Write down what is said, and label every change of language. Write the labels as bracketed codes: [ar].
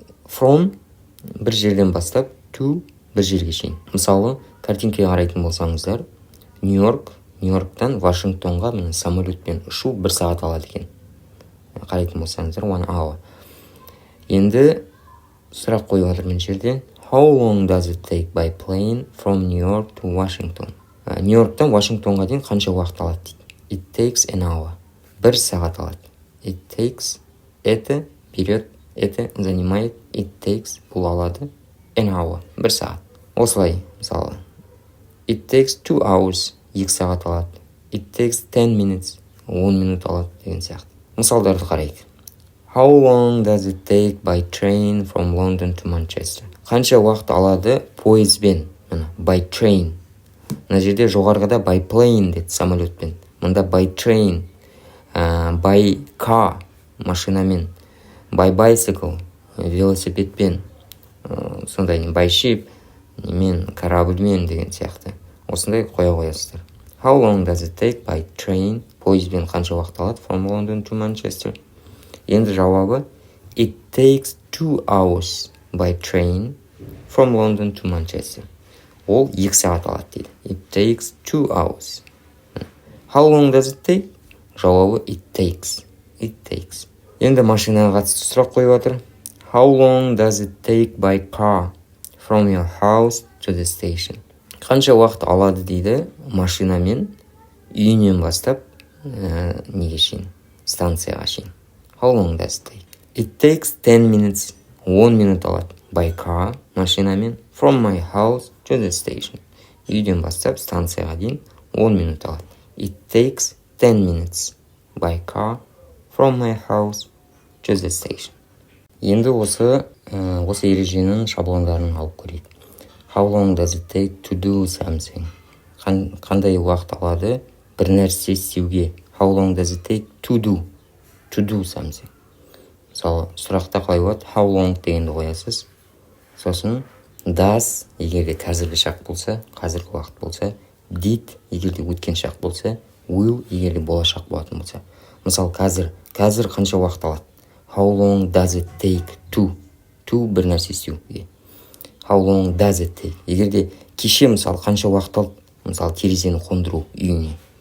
[kk] From бір жерден бастап to бір жерге шейін. Мысалы, картинкаға қарайтын болсаңыздар, Нью-Йорктан Вашингтонға міне самолетпен ұшу 1 сағат алады екен. Қарайтын болсаңыздар, [en] 1 hour. [kk] Енді сұрақ қойып жатыр мына жерде. [en] How long does it take by plane from New York to Washington? [kk] Нью-Йорктан Вашингтонға дейін қанша уақыт алады дейді. [en] It takes an hour. [kk] 1 сағат алады. [en] It takes, [ru] это берет, это занимает, [en] it takes [kk] бұл алады, [en] an hour, [kk] 1 сағат. Осылай, мысалы, [en] it takes 2 hours, [kk] 2 сағат алады. [en] It takes 10 minutes, [kk] 10 минут алады деген сияқты. Мысалдарды қарайық. [en] How long does it take by train from London to Manchester? [kk] Қанша уақыт алады пойызбен? [en] By train. [kk] Мына жерде жоғарғыда [en] by plane [kk] деді, самолетпен. Мұнда [en] by train, by car, [kk] машинамен, [en] by bicycle, [kk] велосипедпен, сондай [en] by ship, [kk] корабльмен деген сияқты. Осындай қоя қоясыздар. [en] How long does it take by train? [kk] Пойызбен қанша уақыт алады [en] from London to Manchester? [kk] Енді жауабы [en] it takes 2 hours by train from London to Manchester. [kk] Ол 2 сағат алады дейді. [en] It takes 2 hours. How long does it take? [kk] Жауабы [en] it takes. [kk] Енді машинаға қатысты сұрақ қойып жатыр. [en] How long does it take by car from your house to the station? [kk] Қанша уақыт алады дейді машинамен үйінен бастап неге шейін, станцияға шейін. [en] How long does it take? It takes 10 minutes. [kk] 10 минут алады. [en] By car, машинамен, from my house to the station. [kk] Үйден бастап станцияға дейін 10 минут алады. [en] It takes 10 minutes. By car, from my house to the station. [kk] Енді осы ереженің шаблондарын алып көрейік. [en] How long does it take to do something? [kk] Қандай уақыт алады бір нәрсе істеуге? [en] How long does it take to do something? [kk] Мысалы, сұрақта қалай болады? How long дегенді қоясыз. Сосын does егерде қазіргі шақ болса, қазіргі уақыт болса, did егерде өткен шақ болса, will егерде болашақ болатын болса. Мысалы, қазір қанша уақыт алады? [en] How long does it take to [kk] бір нәрсе істеуге? [en] How long does it take? [kk] Егерде кеше мысалы қанша уақыт алды? Мысалы, терезені қондыру үйіне.